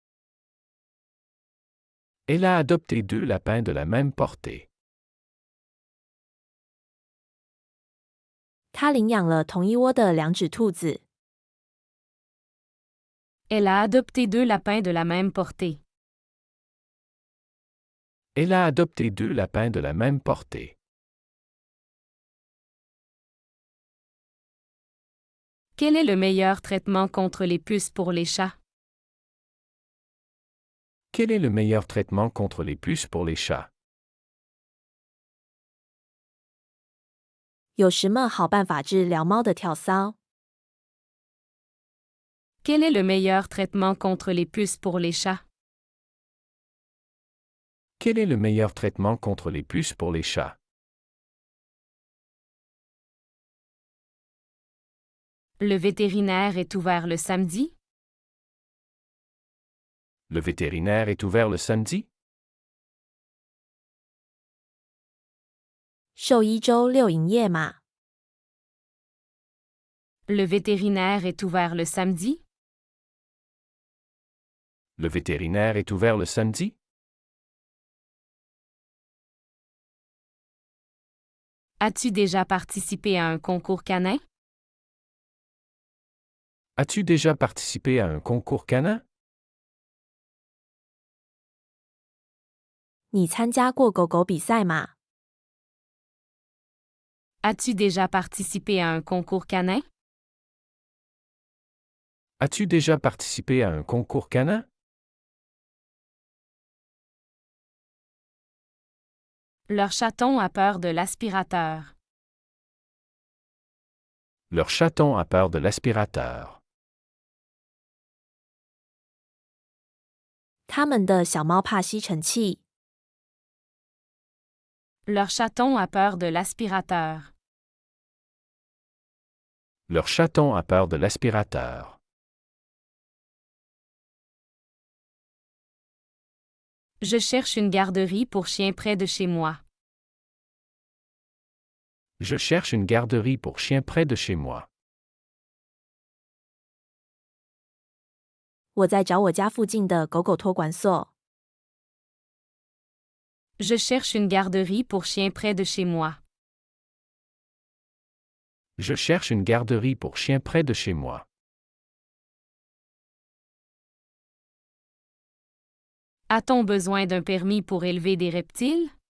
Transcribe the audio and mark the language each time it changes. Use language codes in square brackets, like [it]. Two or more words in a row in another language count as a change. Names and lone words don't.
[fr] Elle a adopté 2 lapins de la même portée. [zh] 他领养了同一窝的2只兔子。 [fr] Elle a adopté 2 lapins de la même portée. Elle a adopté 2 lapins de la même portée. Quel est le meilleur traitement contre les puces pour les chats? Quel est le meilleur traitement contre les puces pour les chats? [zh] 有什么好办法治疗猫的跳蚤？ [fr] Quel est le meilleur traitement contre les puces pour les chats? Quel est le meilleur traitement contre les puces pour les chats? Le vétérinaire est ouvert le samedi? Le vétérinaire est ouvert le samedi? [zh] 兽医周6营业吗？ [fr] Le vétérinaire est ouvert le samedi? Le vétérinaire est ouvert le samedi? As-tu déjà participé à un concours canin? As-tu déjà participé à un concours canin? [zh] 你参加过狗狗比赛吗？ [fr] As-tu déjà participé à un concours canin? As-tu déjà participé à un concours canin? Leur chaton a peur de l'aspirateur. Leur chaton a peur de l'aspirateur. [zh] 他们的小猫怕吸尘器。 [fr] Leur chaton a peur de l'aspirateur. Leur chaton a peur de l'aspirateur. Je cherche une garderie pour chien près de chez moi. Je cherche une garderie pour chien près de chez moi. [zh] 我在找我家附近的狗狗托管所。 [fr] Je cherche une garderie pour chien près de chez moi. Je cherche une garderie pour chien près de chez moi. A-t-on besoin d'un permis pour élever des reptiles?